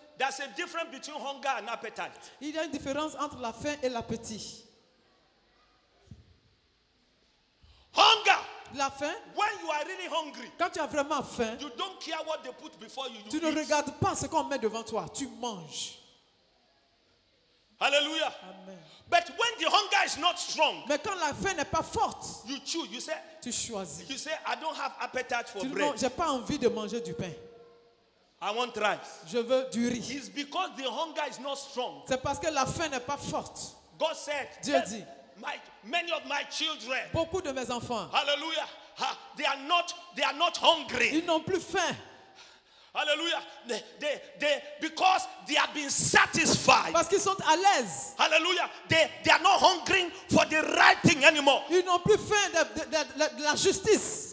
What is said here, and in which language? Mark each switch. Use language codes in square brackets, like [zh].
[en] there's a difference between hunger and appetite? [fr] il y a une différence entre la faim et l'appétit. [en] Hunger, [fr] La faim, [en] when you are really hungry, [fr] quand tu as vraiment faim, [en] you don't care what they put before you. [fr] tu [en] You [fr] ne [en] eat. [fr] regardes pas ce qu'on met devant toi, tu manges. Hallelujah. Amen. [en] But when the hunger is not strong, [fr] Mais quand la faim n'est pas forte, [en] you choose. You say, [fr] tu choisis. [en] I don't have appetite for [fr] Tu dis [en] bread. [fr] non, j'ai pas envie de manger du pain. [en] I want rice. [fr] Je veux du riz. [en] It's because the hunger is not strong. [fr] C'est parce que la faim n'est pas forte. [en] God said, [fr] Dieu dit, [en] many of my children, [fr] beaucoup de mes enfants, [en] hallelujah, they are not hungry. [fr] ils n'ont plus faim. Hallelujah. [en] Because they have been satisfied. [fr] Parce qu'ils sont à l'aise. Hallelujah. [en] They are not hungering for the right thing anymore. [fr] Ils n'ont plus faim de la justice.